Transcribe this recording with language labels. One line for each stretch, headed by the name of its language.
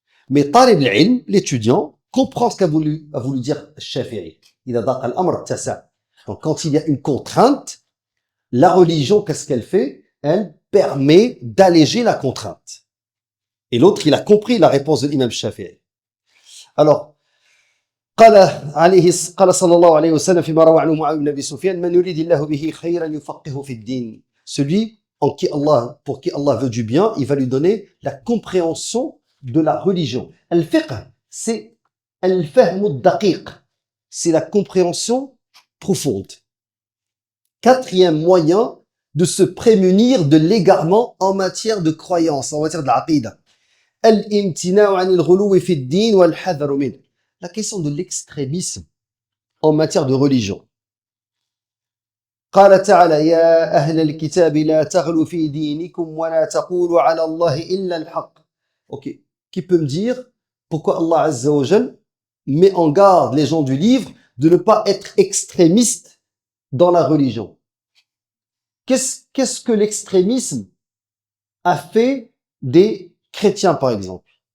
French: Mais
Arabic: talib al-ilm,
French: l'étudiant, comprend ce a voulu dire Shafi'i. Il a
Arabic: daqa al-amr tasa.
French: Donc, quand il y a une contrainte, la religion, qu'est-ce qu'elle fait? Elle permet d'alléger la contrainte. Et l'autre, il a compris la réponse de l'imam Shafi'i. Alors,
Arabic: قال صلى الله عليه وسلم فيما روى عنه معاوية بن أبي سفيان من يريد الله به خيرا يفقهه في الدين.
French: Celui pour qui Allah veut du bien, il va lui donner la compréhension de la religion. Al-fiqh, c'est
Arabic: al-fahm ad-daqiq,
French: c'est la compréhension profonde. Quatrième moyen de se prémunir de l'égarement en matière de croyance, en matière de l'aqida.
Arabic: Al-imtina'u 'an al-ghuluw fi ad-din wal-hadharu min.
French: La question de l'extrémisme en matière de religion.
Arabic: قال تعالى يا أهل الكتاب لا تغلوا في دينكم ولا تقولوا على الله إلا الحق.
French: Ok, qui peut me dire pourquoi Allah Azza wa Jal met en garde les gens du livre de ne pas être extrémistes dans la religion? Qu'est-ce que l'extrémisme a fait des chrétiens, par exemple?